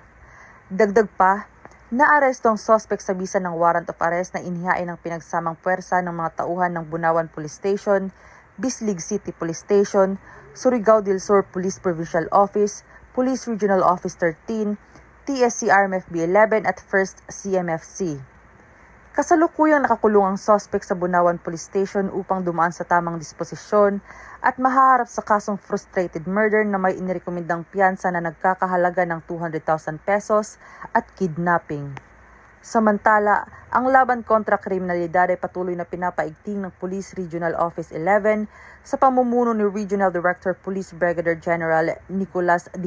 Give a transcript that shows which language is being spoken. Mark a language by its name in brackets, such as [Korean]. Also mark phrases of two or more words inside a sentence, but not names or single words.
[Filipino] Dagdag pa, naaresto ang suspect sa bisa ng [English] warrant of arrest [Filipino] na inihain ng pinagsamang puwersa ng mga tauhan ng Bunawan Police Station, Bislig City Police Station, Surigao del Sur Police Provincial Office, Police Regional Office 13, TSC RMFB 11 at 1st CMFC. Kasalukuyang nakakulong ang suspect sa Bunawan Police Station upang dumaan sa tamang disposisyon at mahaharap sa kasong [English] frustrated murder [Filipino] na may inirekomendang piyansa na nagkakahalaga ng 200,000 pesos at kidnapping. Samantala, ang laban kontra kriminalidad ay patuloy na pinapaigting ng Police Regional Office 11 sa pamumuno ni Regional Director Police Brigadier General Nicolas D.